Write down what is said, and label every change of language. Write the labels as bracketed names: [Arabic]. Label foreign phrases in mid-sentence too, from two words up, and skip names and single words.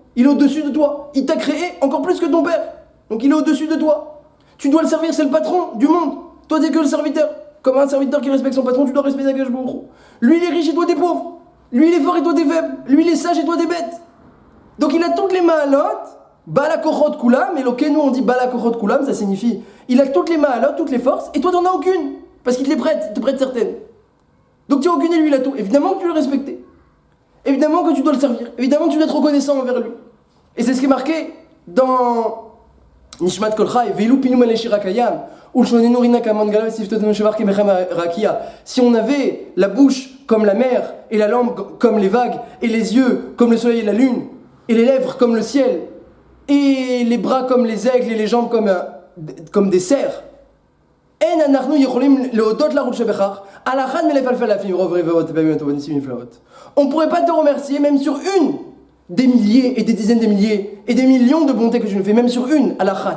[French] Il est au-dessus de toi. Il t'a créé encore plus que ton père. Donc il est au-dessus de toi. Tu dois le servir, c'est le patron du monde. Toi, t'es que le serviteur. Comme un serviteur qui respecte son patron, tu dois respecter Akadosh Baruch Hu. Lui, il est riche et toi, t'es pauvre. Lui, il est fort et toi, t'es faible. Lui, il est sage et toi, t'es bête. Donc il a toutes les ma'alot. [Hebrew] בעל הכוחות כולם, [French] et nous on dit [Hebrew] בעל הכוחות כולם, [French] ça signifie il a toutes les ma'alot, toutes les forces, et toi t'en as aucune, parce qu'il te les prête, il te prête certaines. Donc tu as aucune et lui il a tout. Évidemment que tu dois le respecter, évidemment que tu dois le servir, évidemment que tu dois être reconnaissant envers lui. Et c'est ce qui est marqué dans [Hebrew] Nishmat Kolchai, ואילו פינו מלא שירה כים ולשוננו רנה כהמון גליו ושפתותינו שבח כמרחבי רקיע. [French] Si on avait la bouche comme la mer, et la langue comme les vagues, et les yeux comme le soleil et la lune, et les lèvres comme le ciel, et les bras comme les aigles et les jambes comme des cerfs. On ne pourrait pas te remercier même sur une des milliers et des dizaines de milliers et des millions de bontés que tu nous fais, même sur une, à la khat.